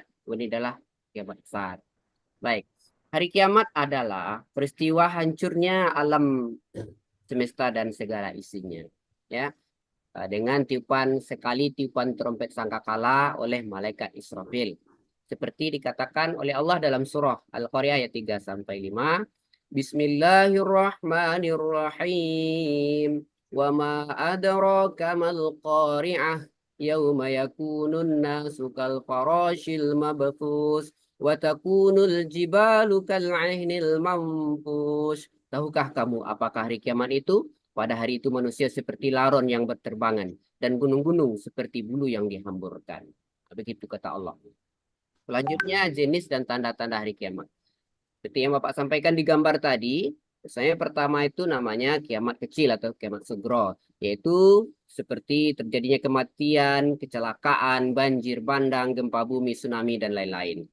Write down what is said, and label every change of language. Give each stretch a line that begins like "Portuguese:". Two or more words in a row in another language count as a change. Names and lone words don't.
Indonesian: Ini adalah kiamat besar. Baik, hari kiamat adalah peristiwa hancurnya alam semesta dan segala isinya, ya, dengan tiupan trompet sangkakala oleh malaikat Israfil, seperti dikatakan oleh Allah dalam surah Al-Qari'ah ayat 3-5.
Arabic: بسم الله الرحمن الرحيم. وما أدراك ما القارعة يوم يكون الناس كالفراش المبثوث وتكون الجبال كالعهن المنفوش.
Indonesian: Tahukah kamu apakah hari kiamat itu? Pada hari itu manusia seperti laron yang berterbangan dan gunung-gunung seperti bulu yang dihamburkan. Begitu kata Allah. Selanjutnya jenis dan tanda-tanda hari kiamat. Seperti yang Bapak sampaikan di gambar tadi, misalnya pertama itu namanya kiamat kecil atau kiamat sugro, yaitu seperti terjadinya kematian, kecelakaan, banjir bandang, gempa bumi, tsunami, dan lain-lain.